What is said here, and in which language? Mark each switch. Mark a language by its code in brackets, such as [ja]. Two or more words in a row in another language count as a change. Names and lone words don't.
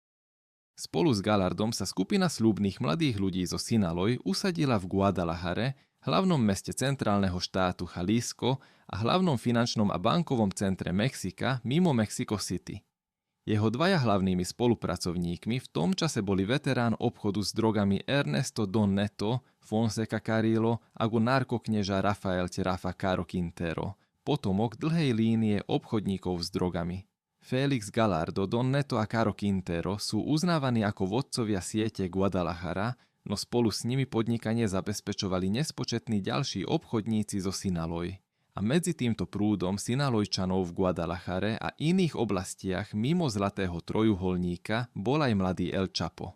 [sk] Spolu s Gallardom sa skupina sľubných mladých ľudí zo Sinaloy usadila v Guadalajare hlavnom meste centrálneho štátu Jalisco a hlavnom finančnom a bankovom centre Mexika mimo Mexico City. Jeho dvaja hlavnými spolupracovníkmi v tom čase boli veterán obchodu s drogami Ernesto Don Neto Fonseca Carrillo a narkoknieža Rafael Terafa Caro Quintero, potomok dlhej línie obchodníkov s drogami. Félix Gallardo, Don Neto a Caro Quintero sú uznávaní ako vodcovia siete Guadalajara, no spolu s nimi podnikanie zabezpečovali nespočetní ďalší obchodníci zo Sinaloy. A medzi týmto prúdom Sinalojčanov v Guadalajare a iných oblastiach mimo Zlatého trojuholníka bol aj mladý El Chapo.